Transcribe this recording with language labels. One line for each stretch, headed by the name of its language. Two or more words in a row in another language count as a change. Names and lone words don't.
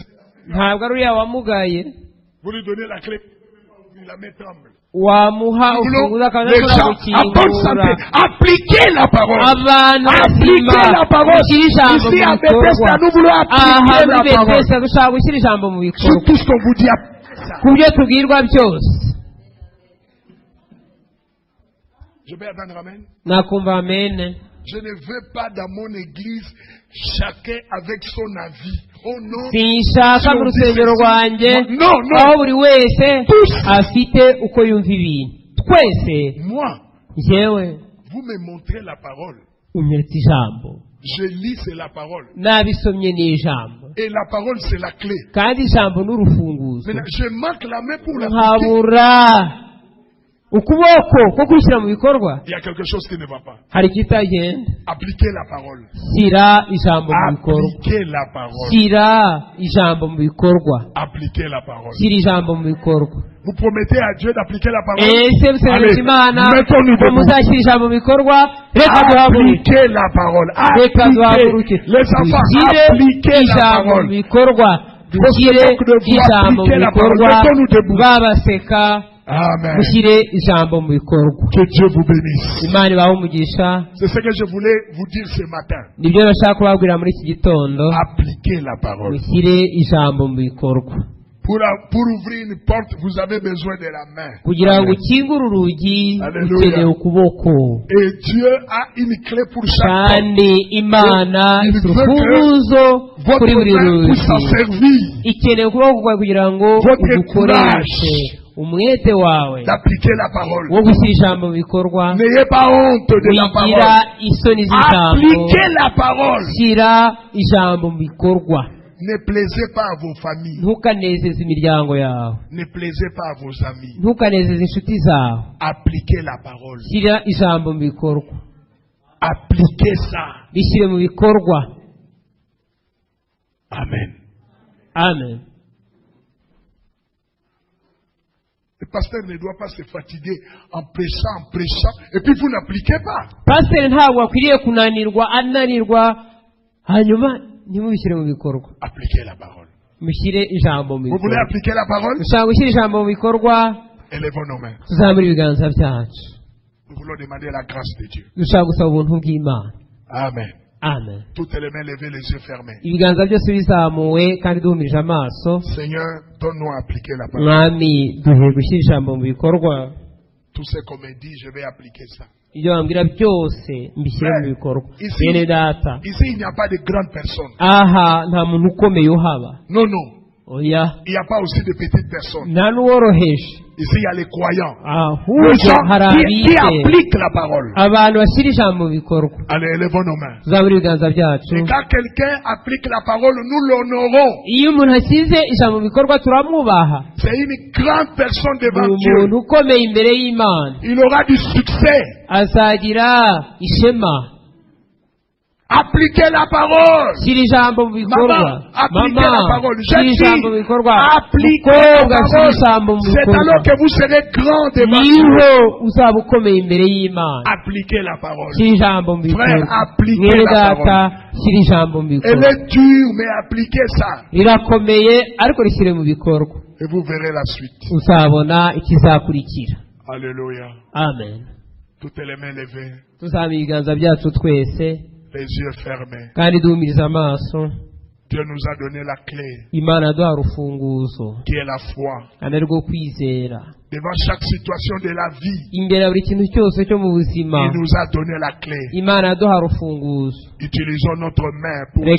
Kinyarwanda: ntabwo ari uriya wamugaye
French: Vous lui donnez la clé, il la met tremble.
Kinyarwanda: wamuha
French: Nous
Kinyarwanda: urufunguzo
French: voulons
Kinyarwanda: akaba
French: les
Kinyarwanda: adashobora
French: gens en bonne santé.
Kinyarwanda: gukingura.
French: Appliquez la parole.
Kinyarwanda: abantu
French: Appliquez
Kinyarwanda: bazima
French: la parole.
Kinyarwanda: gushyira ijambo
French: Ici
Kinyarwanda: mu
French: à
Kinyarwanda: bikorwa.
French: Bethesda, nous voulons
Kinyarwanda: aha
French: appliquer
Kinyarwanda: muri
French: la parole.
Kinyarwanda: Bethesda dushaka gushyira ijambo mu
French: Sur
Kinyarwanda: bikorwa
French: tout ce qu'on vous dit, appliquez ça.
Kinyarwanda: ku byo tubwirwa byose.
French: Je vais attendre, amen.
Kinyarwanda: nakumva amen.
French: Je ne veux pas dans mon église chacun avec son avis. Oh non.
Kinyarwanda: sinshaka mu rusengero rwanjye
French: Non, non.
Kinyarwanda: aho buri wese
French: Tous.
Kinyarwanda: afite uko yumva ibintu. twese
French: Moi,
Kinyarwanda: njyewe
French: vous me montrez la parole.
Kinyarwanda: unyeretse ijambo,
French: Je lis, c'est la parole.
Kinyarwanda: nabisomye ni ijambo,
French: Et la parole, c'est la clé.
Kinyarwanda: kandi ijambo ni urufunguzo.
French: Maintenant, je manque la main pour l'appliquer.
Kinyarwanda: nkabura ukuboko ko kubishyira mu bikorwa.
French: Il y a quelque chose qui ne va pas.
Kinyarwanda: hari ikitagenda.
French: Appliquez la parole.
Kinyarwanda: shyira ijambo mu bikorwa.
French: Appliquez la parole.
Kinyarwanda: shyira ijambo mu bikorwa.
French: Appliquez la parole.
Kinyarwanda: shyira ijambo mu bikorwa.
French: Vous promettez à Dieu d'appliquer la parole.
Kinyarwanda: ese musezeranije Imana
French: mettons-nous
Kinyarwanda: ko
French: debout.
Kinyarwanda: muzashyira ijambo mu bikorwa. reka duhaguruke.
French: Appliquez la parole.
Kinyarwanda: reka duhaguruke.
French: Appliquez. Les enfants,
Kinyarwanda: dushyire
French: appliquez la
Kinyarwanda: ijambo mu
French: parole.
Kinyarwanda: bikorwa. dushyire ijambo mu bikorwa. babaseka
French: Amen.
Kinyarwanda: mushyire ijambo mu bikorwa.
French: Que Dieu vous bénisse.
Kinyarwanda: Imana ibahe umugisha.
French: C'est ce que je voulais vous dire ce matin.
Kinyarwanda: nibyo nashaka kubabwira muri iki gitondo.
French: Appliquez la parole.
Kinyarwanda: mushyire ijambo mu bikorwa.
French: Pour ouvrir une porte, vous avez besoin de la main.
Kinyarwanda: kugira ngo
French: Amen.
Kinyarwanda: ukingure urugi
French: Alléluia.
Kinyarwanda: ukeneye ukuboko.
French: Et Dieu a une clé pour chaque porte.
Kinyarwanda: kandi Imana
French: Il
Kinyarwanda: ifite
French: veut que
Kinyarwanda: urufunguzo
French: Votre
Kinyarwanda: kuri buri
French: main puisse s'en
Kinyarwanda: rugi.
French: servir
Kinyarwanda: ikeneye ukuboko kwawe kugira ngo
French: Votre
Kinyarwanda: udukoreshe umwete wawe
French: d'appliquer la parole.
Kinyarwanda: wo gushyira ijambo mu bikorwa.
French: N'ayez pas honte de la
Kinyarwanda: wigira
French: parole.
Kinyarwanda: isoni z'ijambo.
French: Appliquez la parole.
Kinyarwanda: shyira ijambo mu bikorwa.
French: Ne plaisez pas à vos familles.
Kinyarwanda: ntukanezeze imiryango yawe.
French: Ne plaisez pas à vos amis.
Kinyarwanda: ntukanezeze inshuti zawe.
French: Appliquez la parole.
Kinyarwanda: shyira ijambo mu bikorwa.
French: Appliquez ça.
Kinyarwanda: bishyire mu bikorwa.
French: Amen.
Kinyarwanda: amen.
French: Le pasteur ne doit pas se fatiguer en prêchant, et puis vous n'appliquez pas.
Kinyarwanda: pasiteri ntabwo akwiriye kunanirwa ananirwa hanyuma ntimubishyire mu bikorwa.
French: Appliquez la parole.
Kinyarwanda: mushyire ijambo mu
French: Vous voulez
Kinyarwanda: bikorwa.
French: appliquer la parole?
Kinyarwanda: ushaka gushyira ijambo mu bikorwa.
French: Élevons nos mains.
Kinyarwanda: tuzamure ibiganza byacu
French: Nous voulons demander la grâce de Dieu.
Kinyarwanda: dushaka gusaba ubuntu bw'imana.
French: Amen.
Kinyarwanda: amen.
French: Toutes les mains levées, les yeux fermés.
Kinyarwanda: ibiganza byose bizamuwe kandi duhumirije amaso.
French: Seigneur, donne-nous à appliquer la parole.
Kinyarwanda: mwami duhe gushyira ijambo mu bikorwa.
French: Tout ce qu'on me dit, je vais appliquer ça.
Kinyarwanda: ibyo bambwira byose mbishyire mu bikorwa.
French: Ici-
Kinyarwanda: bene data,
French: Ici, il n'y a pas de grandes personnes.
Kinyarwanda: aha nta muntu ukomeye uhaba.
French: Non, non.
Kinyarwanda: oya,
French: Il n'y a pas aussi de petites personnes.
Kinyarwanda: nta n'uworoheje.
French: Ici, il y a les croyants. Les
Kinyarwanda: ahubwo
French: gens
Kinyarwanda: hari
French: qui
Kinyarwanda: abize,
French: appliquent la parole.
Kinyarwanda: abantu bashyira ijambo mu bikorwa.
French: Allez, élevons nos mains.
Kinyarwanda: tuzamure ibiganza byacu.
French: Et quand quelqu'un applique la parole, nous l'honorons.
Kinyarwanda: iyo umuntu ashyize ijambo mu bikorwa turamwubaha.
French: C'est une grande personne
Kinyarwanda: ni
French: devant
Kinyarwanda: umuntu
French: Dieu.
Kinyarwanda: ukomeye imbere y'imana.
French: Il aura du succès.
Kinyarwanda: azagira ishema.
French: Appliquez la parole.
Kinyarwanda: shyira ijambo mu bikorwa.
French: Maman, appliquez la parole.
Kinyarwanda: shyira
French: Jeune
Kinyarwanda: ijambo mu
French: fille,
Kinyarwanda: bikorwa.
French: appliquez la
Kinyarwanda: mukobwa shyira ijambo mu
French: parole. C'est
Kinyarwanda: bikorwa.
French: alors que vous serez grand devant
Kinyarwanda: niho
French: Dieu.
Kinyarwanda: uzaba ukomeye imbere y'imana.
French: Appliquez la parole.
Kinyarwanda: shyira ijambo mu
French: Frère,
Kinyarwanda: bikorwa.
French: appliquez
Kinyarwanda: mwene
French: la
Kinyarwanda: data
French: parole.
Kinyarwanda: shyira ijambo mu
French: Elle
Kinyarwanda: bikorwa.
French: est dure, mais appliquez ça.
Kinyarwanda: rirakomeye ariko rishyire mu bikorwa.
French: Et vous verrez la suite.
Kinyarwanda: uzabona ikizakurikira.
French: Alléluia.
Kinyarwanda: amen.
French: Toutes les mains levées,
Kinyarwanda: tuzamura ibiganza byacu twese
French: les yeux fermés.
Kinyarwanda: kandi duhumiriza amaso.
French: Dieu nous a donné la clé,
Kinyarwanda: imana yaduha urufunguzo
French: qui est la foi.
Kinyarwanda: kandi ari rwo kwizera.
French: Devant chaque situation de la vie,
Kinyarwanda: imbere ya buri kintu cyose cyo mu buzima
French: il nous a donné la clé.
Kinyarwanda: imana yaduha urufunguzo.
French: Utilisons notre main pour nous